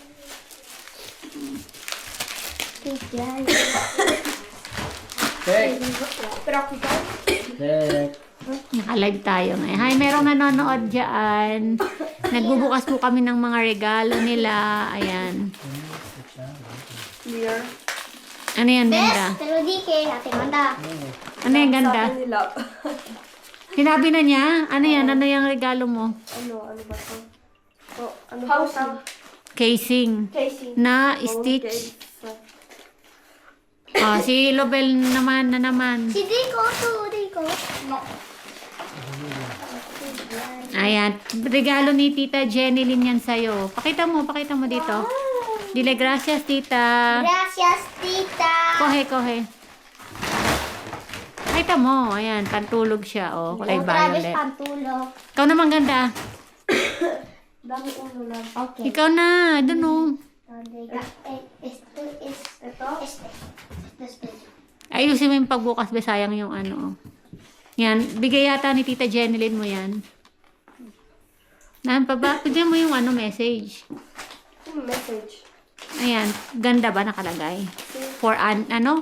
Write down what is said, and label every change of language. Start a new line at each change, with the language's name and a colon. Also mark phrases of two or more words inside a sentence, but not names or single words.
Filipino: Tek. Pero ako ikaw? Tek. Naka-live tayo ngayon. Hi, merong nanonood dyan. Nagbubukas po kami ng mga regalo nila. Ayan. Clear. Ano yan, ganda?
Spanish: Te lo dije, ate manda.
Filipino: Ano yan, ganda? nila. Sinabi na niya? Ano yan? Ano yung regalo mo? Ano ba to? Oh, ano ba to? Casing. Casing. Na stitch. Oh, si Lobel naman, na naman. Si Rico, Rico. No. Ayan. Regalo ni Tita Jenilyn yan sa'yo. Pakita mo dito.
Spanish: Dile, gracias, Tita. Gracias, tita.
Filipino: Kohe, kohe. Pakita mo. Ayan, pantulog siya. Oh, kulay
Spanish: Otra vez
Filipino: violet. pantulog. Ikaw naman ganda. Dami ulo lang. Okay. Ikaw na. Doon oh.
Spanish: Esto es...
Filipino: Ito? Este. Ayusin mo yung pagbukas. Be, sayang yung ano. Oh. Yan. Bigay yata ni Tita Jenilyn mo yan. Nahan pa ba? Pwede mo yung ano, message. Message. Ayan. Ganda ba nakalagay? For ano?